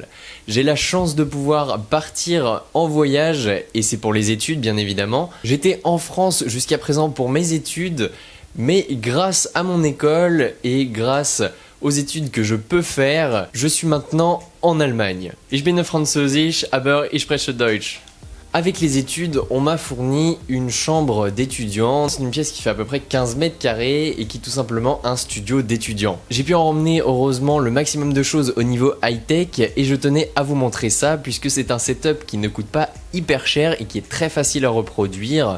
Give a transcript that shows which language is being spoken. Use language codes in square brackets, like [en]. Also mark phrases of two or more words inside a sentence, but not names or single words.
[fr] J'ai la chance de pouvoir partir en voyage, et c'est pour les études bien évidemment. J'étais en France jusqu'à présent pour mes études, mais grâce à mon école et grâce aux études que je peux faire, je suis maintenant en Allemagne. [de] Ich bin Französisch, aber ich spreche Deutsch. [fr] Avec les études, on m'a fourni une chambre d'étudiant. C'est une pièce qui fait à peu près 15 mètres carrés et qui est tout simplement un studio d'étudiant. J'ai pu en emmener heureusement le maximum de choses au niveau high-tech et je tenais à vous montrer ça puisque c'est un setup qui ne coûte pas hyper cher et qui est très facile à reproduire.